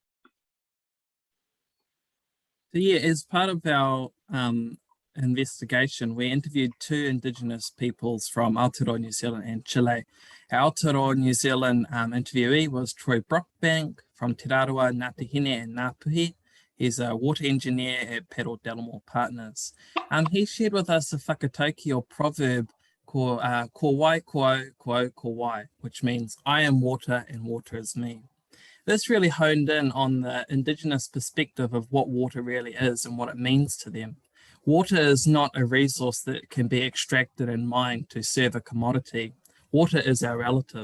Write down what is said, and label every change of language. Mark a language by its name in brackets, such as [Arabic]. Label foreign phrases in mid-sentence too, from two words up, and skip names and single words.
[English] So yeah, as part of our investigation, we interviewed 2 Indigenous peoples from Aotearoa, New Zealand and Chile. Our Aotearoa, New Zealand interviewee was Troy Brockbank from Te Raroa, Ngātihine and Ngāpuhi. He's a water engineer at Pedal Delamore Partners. He shared with us a whakatauki or proverb called [Māori] ko wai ko au, ko au ko wai, [English] which means I am water and water is me. This really honed in on the Indigenous perspective of what water really is and what it means to them. Water is not a resource that can be extracted and mined to serve a commodity. Water is our relative.